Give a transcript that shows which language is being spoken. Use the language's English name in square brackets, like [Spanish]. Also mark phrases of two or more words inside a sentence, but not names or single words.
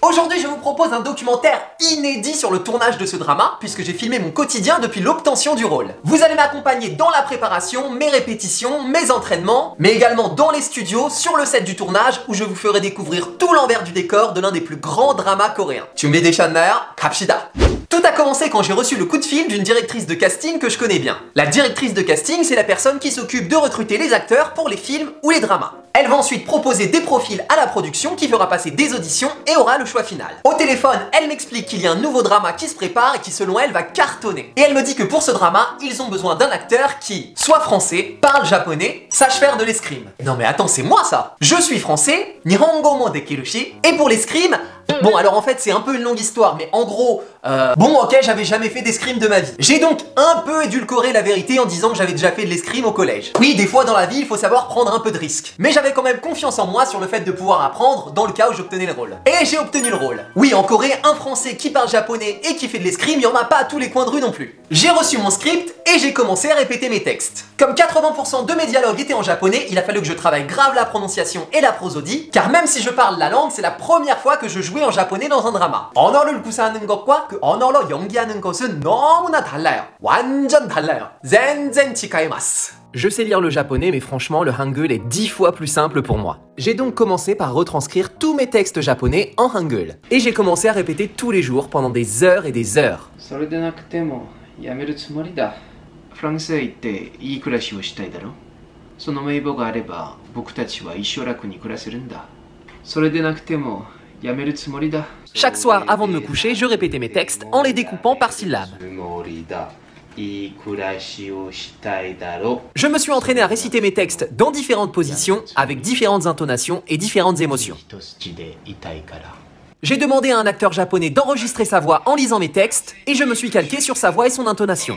[French] Aujourd'hui, je vous propose un documentaire inédit sur le tournage de ce drama, puisque j'ai filmé mon quotidien depuis l'obtention du rôle. Vous allez m'accompagner dans la préparation, mes répétitions, mes entraînements, mais également dans les studios, sur le set du tournage, où je vous ferai découvrir tout l'envers du décor de l'un des plus grands dramas coréens. [Korean] 준비되셨나요? 갑시다! [French] Tout a commencé quand j'ai reçu le coup de fil d'une directrice de casting que je connais bien. La directrice de casting, c'est la personne qui s'occupe de recruter les acteurs pour les films ou les dramas. Elle va ensuite proposer des profils à la production qui fera passer des auditions et aura le choix final. Au téléphone, elle m'explique qu'il y a un nouveau drama qui se prépare et qui selon elle va cartonner. Et elle me dit que pour ce drama, ils ont besoin d'un acteur qui soit français, parle japonais, sache faire de l'escrime. Non mais attends, c'est moi ça! Je suis français, [Japanese] 日本語もできるし, [French] et pour l'escrime, bon alors en fait c'est un peu une longue histoire, mais en gros, bon ok, j'avais jamais fait d'escrime de ma vie. J'ai donc un peu édulcoré la vérité en disant que j'avais déjà fait de l'escrime au collège. Oui, des fois dans la vie, il faut savoir prendre un peu de risque. Mais j'avais quand même confiance en moi sur le fait de pouvoir apprendre dans le cas où j'obtenais le rôle. Et j'ai obtenu le rôle. Oui, en Corée, un français qui parle japonais et qui fait de l'escrime, il y en a pas à tous les coins de rue non plus. J'ai reçu mon script et j'ai commencé à répéter mes textes. Comme 80% de mes dialogues étaient en japonais, il a fallu que je travaille grave la prononciation et la prosodie, car même si je parle la langue, c'est la première fois que je jouais en japonais dans un drama. [Korean] 언어를 구사하는 것과 그 언어로 연기하는 것은 너무나 달라요. 완전 달라요. [Japanese] 全然違います. [French] Je sais lire le japonais, mais franchement, le hangul est 10 fois plus simple pour moi. J'ai donc commencé par retranscrire tous mes textes japonais en hangul. Et j'ai commencé à répéter tous les jours pendant des heures et des heures. [Japanese] それでなくてもやめるつもりだ。フランスへ行っていい暮らしをしたいだろ。その名簿があれば僕たちは一生楽に暮らせるんだ。それでなくてもやめるつもりだ。 [French] Chaque soir, avant de me coucher, je répétais mes textes en les découpant par syllabes. Je me suis entraîné à réciter mes textes dans différentes positions, avec différentes intonations et différentes émotions. J'ai demandé à un acteur japonais d'enregistrer sa voix en lisant mes textes, et je me suis calqué sur sa voix et son intonation.